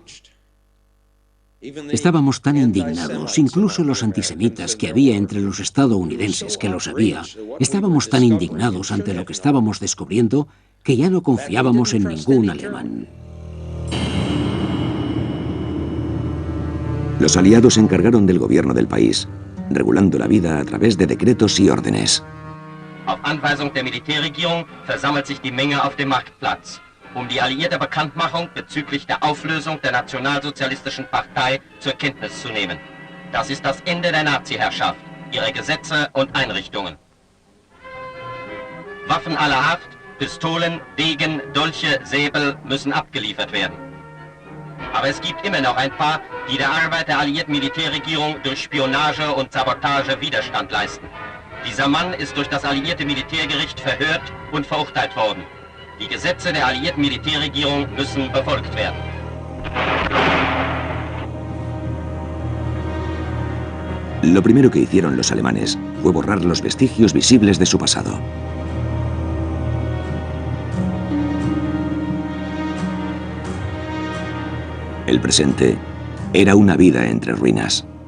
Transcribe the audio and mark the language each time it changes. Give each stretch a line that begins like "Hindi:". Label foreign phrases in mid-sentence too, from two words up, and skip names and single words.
Spanish: Estábamos tan indignados, incluso los antisemitas que había entre los estadounidenses, que lo sabía, estábamos tan indignados ante lo que estábamos descubriendo que ya no confiábamos en ningún alemán. Los aliados se encargaron del gobierno del país, regulando la vida a través de decretos y órdenes.
German: Auf Anweisung der Militärregierung versammelt sich die Menge auf dem Marktplatz, die alliierte Bekanntmachung bezüglich der Auflösung der Nationalsozialistischen Partei zur Kenntnis zu nehmen. Das ist das Ende der Nazi-Herrschaft, ihrer Gesetze und Einrichtungen. Waffen aller Art, Pistolen, Degen, Dolche, Säbel müssen abgeliefert werden. Aber es gibt immer noch ein paar, die der Arbeit der alliierten Militärregierung durch Spionage und Sabotage Widerstand leisten. Dieser Mann ist durch das alliierte Militärgericht verhört und verurteilt worden. Die Gesetze der alliierten Militärregierung müssen befolgt werden.
Spanish: Lo primero que hicieron los alemanes fue borrar los vestigios visibles de su pasado. El presente era una vida entre ruinas.